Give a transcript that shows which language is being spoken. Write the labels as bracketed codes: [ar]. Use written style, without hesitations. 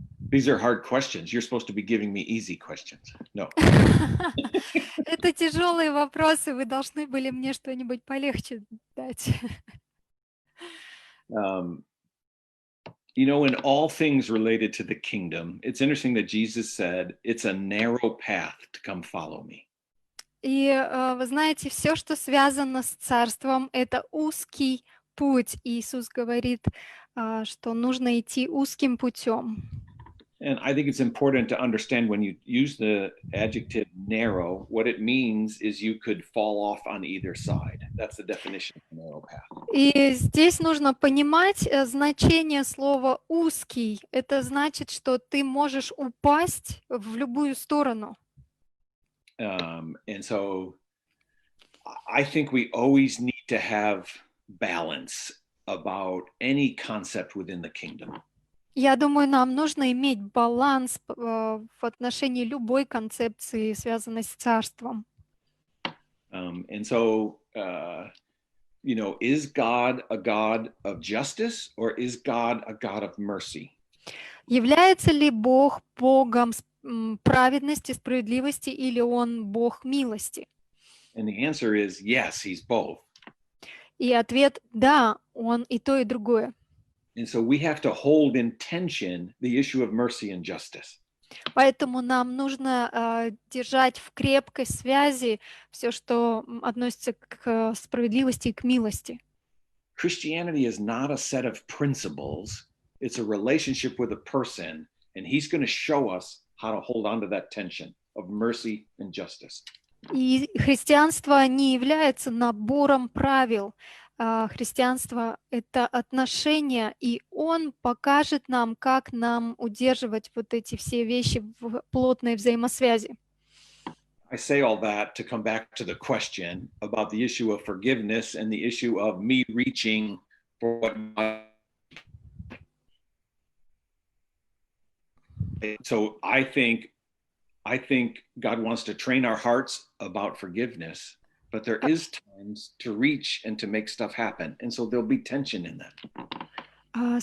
[en] These are hard questions. You're supposed to be giving me easy questions. No. [ru] Это тяжелые вопросы. Вы должны были мне что-нибудь полегче дать. [en] You know, in all things related to the kingdom, it's interesting that Jesus said, it's a narrow path to come follow me. [ru] И вы знаете, все, что связано с царством, это узкий путь. Иисус говорит, что нужно идти узким путем. [en] And I think it's important to understand when you use the adjective narrow, what it means is you could fall off on either side. That's the definition of narrow path. [ru] И здесь нужно понимать значение слова узкий. Это значит, что ты можешь упасть в любую сторону. [en] And so I think we always need to have balance about any concept within the kingdom. [ru] Я думаю, нам нужно иметь баланс в отношении любой концепции, связанной с царством. [en] And so, is God a God of justice or is God a God of mercy? [ru] Является ли Бог Богом праведности, справедливости или Он Бог милости? [en] And the answer is yes, he's both. [ru] И ответ – да, Он и то, и другое. [en] And so we have to hold in tension the issue of mercy and justice. [ru] Поэтому нам нужно держать в крепкой связи все, что относится к справедливости и к милости. [en] Christianity is not a set of principles. It's a relationship with a person, and he's going to show us how to hold on to that tension of mercy and justice. [ru] И христианство не является набором правил. Христианство — это отношения, и Он покажет нам, как нам удерживать вот эти все вещи в плотной взаимосвязи. [en] I say all that to come back to the question about the issue of forgiveness and the issue of me reaching for what. So I think God wants to train our hearts about forgiveness, but there is times to reach and to make stuff happen, and so there'll be tension in that.